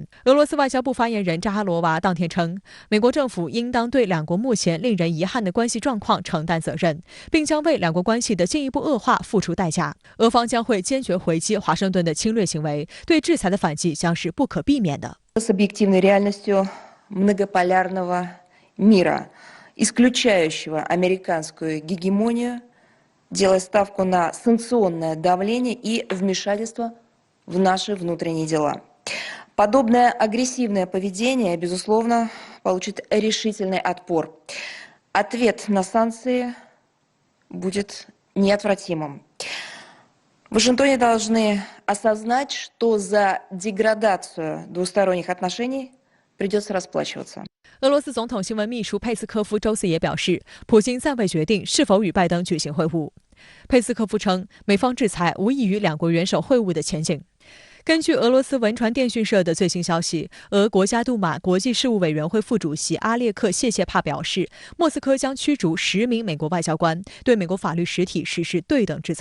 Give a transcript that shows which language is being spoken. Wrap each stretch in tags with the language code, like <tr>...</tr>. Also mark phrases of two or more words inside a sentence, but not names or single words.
<zh>俄罗斯外交部发言人扎哈罗娃当天称，美国政府应当对两国目前令人遗憾的关系状况承担责任，并将为两国关系的进一步恶化付出代价。俄方将会坚决回击华盛顿的侵略行为，对制裁的反击将是不可避免的。</zh> <ru>С объективной реальностью многополярного мира, исключающего американскую гегемонию, делая ставку на санкционное давление и вмешательство в наши внутренние дела. Подобное агрессивное поведение, безусловно, получит решительный отпор. Ответ на санкции будет неотвратимым. В Вашингтоне должны осознать, что за деградацию двусторонних отношений придется расплачиваться.</ru> <zh>俄罗斯总统新闻秘书佩斯科夫周四也表示，普京暂未决定是否与拜登举行会晤。佩斯科夫称，美方制裁无异于两国元首会晤的前景。根据俄罗斯文传电讯社的最新消息，俄国家杜马国际事务委员会副主席阿列克谢帕表示，莫斯科将驱逐10名美国外交官，对美国法律实体实施对等制裁。</zh>